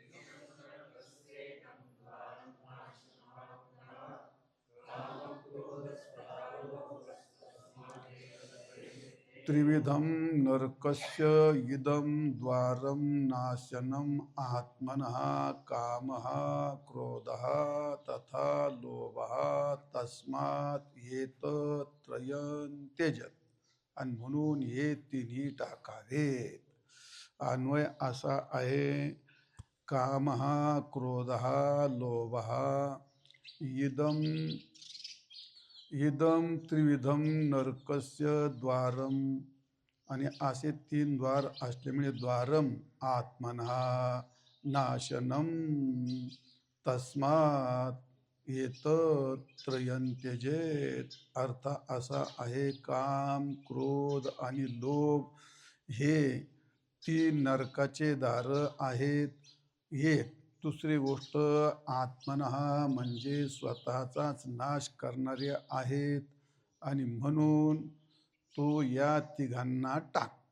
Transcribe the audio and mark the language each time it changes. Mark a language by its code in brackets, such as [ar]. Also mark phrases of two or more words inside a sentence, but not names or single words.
[sa] त्रिविधं नरकस्य इदं द्वारं नाशनम् आत्मनः कामः क्रोधः तथा लोभः तस्मात् एतत्त्रयं त्यजेत्। [mr] आणि म्हणून हे तिन्ही टाकावेत. अन्वय असा आहे, [sa] कामः क्रोधः लोभः इदं इदं त्रिविधं नरकस्य द्वारम, [mr] आणि असे 3 द्वार असल्यामुळे [sa] द्वारम आत्मनः नाशनम तस्मात् एतत्त्रयं त्यजेत्। [mr] अर्थ असा आहे, काम क्रोध आणि लोभ हे 3 नरकाचे दार आहेत. एक दुसरी गोष्ट, आत्मनः म्हणजे स्वतःचाच नाश करणारे आहेत, आणि म्हणून तो या तिघांना टाक.